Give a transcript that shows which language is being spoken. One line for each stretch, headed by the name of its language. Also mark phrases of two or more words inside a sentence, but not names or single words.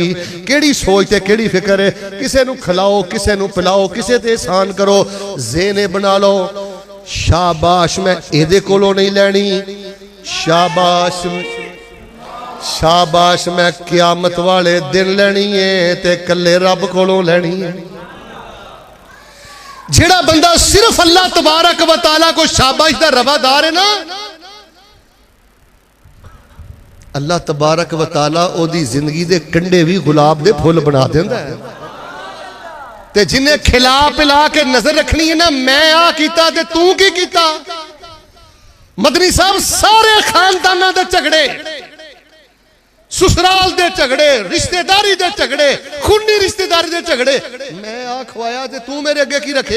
Punjabi: کیہڑی سوچ تے کیہڑی فکر ہے، کسے نوں کھلاؤ، کسے نوں پلاؤ، کسے تے احسان کرو، زینے بنا لو، شاباش میں ایدے کولوں نہیں لینی، شاباش شاباش میں قیامت والے دن لینی ہے، تے کلے رب کولوں لینی ہے. جیہڑا بندہ صرف اللہ
Arabic: تبارك وتعالى
Punjabi: کو شاباش دا روادار ہے نا, اللہ
Arabic: تبارك وتعالى
Punjabi: اودی زندگی دے کنڈے بھی گلاب دے پھل بنا دیندا ہے. تے جنہاں کھلا پلا کے نظر رکھنی ہے نا، میں آہ کیتا تے توں کی کیتا. مدنی صاحب سارے خانداناں دے جھگڑے، سسرال دے جھگڑے، رشتہ داری دے جھگڑے، خونی رشتہ داری دے جھگڑے، میں آہ کھوایا تے توں میرے اگے کی رکھیا.